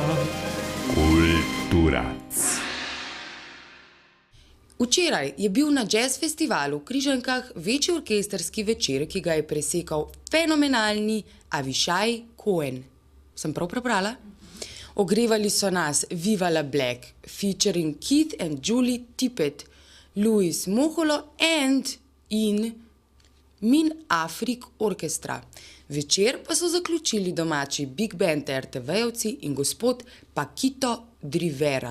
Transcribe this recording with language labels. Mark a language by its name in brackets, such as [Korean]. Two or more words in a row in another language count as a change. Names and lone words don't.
[Slovenian] Kulturac. Včeraj je bil na jazz festivalu v Križankah večji orkestrski večer, ki ga je presekal fenomenalni Avishai Cohen. Sem prav prebrala? Ogrevali so nas Viva la Black, featuring Keith and Julie Tippett, Louis Moholo in Min Afrik Orkestra. Večer pa so zaključili domači big band RTV-jevci in gospod Paquito D'Rivera.